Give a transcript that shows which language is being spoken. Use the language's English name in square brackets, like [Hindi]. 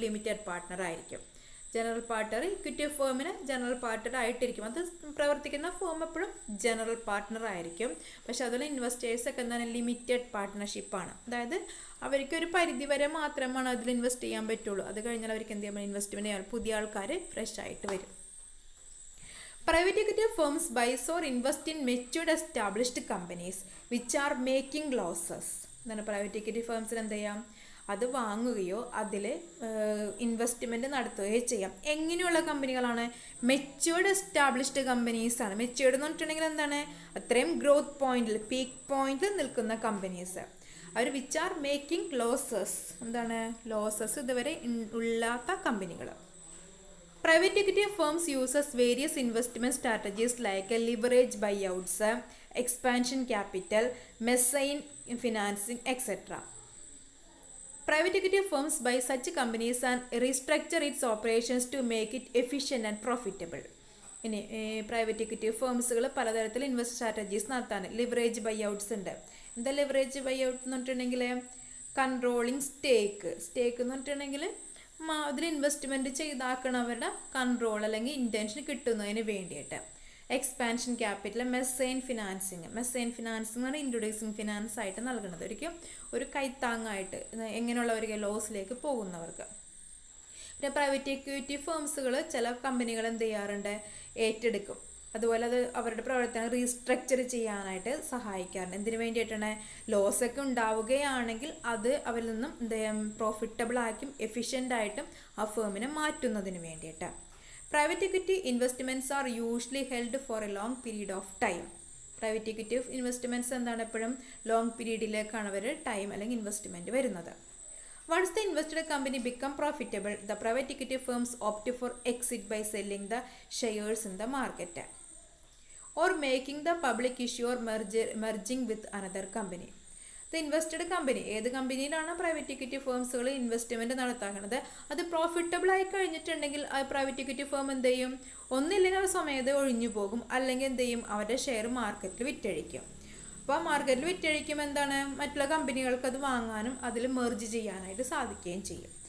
[Malayalam] Limited partner ആയിരിക്കും. General partner equity ഫേമിന് general partner ആയിട്ടിരിക്കും. അത് പ്രവർത്തിക്കുന്ന ഫേം എപ്പോഴും ജനറൽ പാർട്ട്ണർ ആയിരിക്കും. പക്ഷെ അതുപോലെ ഇൻവെസ്റ്റേഴ്സൊക്കെ എന്താണ്? ലിമിറ്റഡ് പാർട്ട്ണർഷിപ്പാണ്. അതായത് അവർക്കൊരു പരിധി വരെ മാത്രമാണ് അതിൽ ഇൻവെസ്റ്റ് ചെയ്യാൻ പറ്റുള്ളൂ. അത് കഴിഞ്ഞാൽ അവർക്ക് എന്ത് ചെയ്യാൻ? ഇൻവെസ്റ്റ്മെൻറ്റ് ചെയ്യാൻ പുതിയ ആൾക്കാർ ഫ്രഷ് ആയിട്ട് വരും. [English] Private equity firms buys or invest in matured established companies which are making losses. [Malayalam] എന്താണ്? പ്രൈവറ്റ് ഇക്വിറ്റി ഫേംസിന് എന്ത് ചെയ്യാം? അത് വാങ്ങുകയോ അതിൽ ഇൻവെസ്റ്റ്മെൻറ്റ് നടത്തുകയോ ചെയ്യാം. എങ്ങനെയുള്ള കമ്പനികളാണ്? മെച്യൂർഡ് എസ്റ്റാബ്ലിഷ്ഡ് കമ്പനീസ് ആണ്. മെച്യൂർഡ് എന്ന് പറഞ്ഞിട്ടുണ്ടെങ്കിൽ എന്താണ്? അത്രയും ഗ്രോത്ത് പോയിന്റിൽ, പീക്ക് പോയിന്റിൽ നിൽക്കുന്ന companies. Our [English] Which are making losses. [Malayalam] എന്താണ്? ലോസസ് ഇതുവരെ ഇല്ലാത്ത കമ്പനികൾ. [English] Private equity firms uses various investment strategies like leverage buyouts, expansion capital, mezzanine financing, etc. Private equity firms buy such companies and restructure its operations to make it efficient and profitable. [Malayalam] ഇനി private equity ഫേംസുകൾ പലതരത്തിൽ invest strategies നടത്താൻ. Leverage ബൈഔട്ട്സ് ഉണ്ട്. എന്താ leverage buyout എന്ന് പറഞ്ഞിട്ടുണ്ടെങ്കിൽ? Controlling സ്റ്റേക്ക് എന്ന് പറഞ്ഞിട്ടുണ്ടെങ്കിൽ അതിൽ ഇൻവെസ്റ്റ്മെൻറ്റ് ചെയ്താക്കണവരുടെ കൺട്രോൾ അല്ലെങ്കിൽ ഇൻറ്റൻഷൻ കിട്ടുന്നതിന് വേണ്ടിയിട്ട്. എക്സ്പാൻഷൻ ക്യാപിറ്റൽ, മെസ്സൈൻ ഫിനാൻസിങ് എന്ന് പറഞ്ഞാൽ ഇൻട്രൊഡ്യൂസിങ് ഫിനാൻസ് ആയിട്ട് നൽകുന്നത് ഒരിക്കലും ഒരു കൈത്താങ്ങായിട്ട് എങ്ങനെയുള്ളവർക്ക്? ലോസിലേക്ക് പോകുന്നവർക്ക്. പിന്നെ പ്രൈവറ്റ് ഇക്വിറ്റി ഫേംസുകൾ ചില കമ്പനികൾ എന്ത് ചെയ്യാറുണ്ട്? ഏറ്റെടുക്കും. അതുപോലെ അത് അവരുടെ പ്രവർത്തനം റീസ്ട്രക്ചർ ചെയ്യാനായിട്ട് സഹായിക്കാറുണ്ട്. എന്തിനു വേണ്ടിയിട്ടാണ്? ലോസൊക്കെ ഉണ്ടാവുകയാണെങ്കിൽ അത് അവരിൽ നിന്നും എന്ത് ചെയ്യാം? പ്രോഫിറ്റബിൾ ആക്കും, എഫിഷ്യൻ്റ് ആയിട്ടും ആ ഫേമിനെ മാറ്റുന്നതിന് വേണ്ടിയിട്ട്. [English] Private equity investments are usually held for a long period of time. [Malayalam] Private equity investments എന്താണ്? എപ്പോഴും ലോങ് പീരീഡിലേക്കാണ് അവർ ടൈം അല്ലെങ്കിൽ ഇൻവെസ്റ്റ്മെൻറ്റ് വരുന്നത്. [English] Once the invested company become profitable, the private equity firms opt for exit by selling the shares in the market or making the public issue or merging with another company. The invested company, [Malayalam] ഏത് കമ്പനിയിലാണ് private equity ഫേംസുകൾ investment നടത്താക്കുന്നത്? അത് profitable ആയി കഴിഞ്ഞിട്ടുണ്ടെങ്കിൽ ആ private equity firm എന്ത് ചെയ്യും? ഒന്നില്ലെങ്കിൽ അവർ സമയത്ത് ഒഴിഞ്ഞു പോകും, അല്ലെങ്കിൽ എന്ത് ചെയ്യും? അവരുടെ ഷെയർ മാർക്കറ്റിൽ വിറ്റഴിക്കും. അപ്പോൾ മാർക്കറ്റിൽ വിറ്റഴിക്കുമ്പോൾ എന്താണ്? മറ്റുള്ള കമ്പനികൾക്ക് അത് വാങ്ങാനും അതിൽ മെർജ് ചെയ്യാനായിട്ട് സാധിക്കുകയും ചെയ്യും.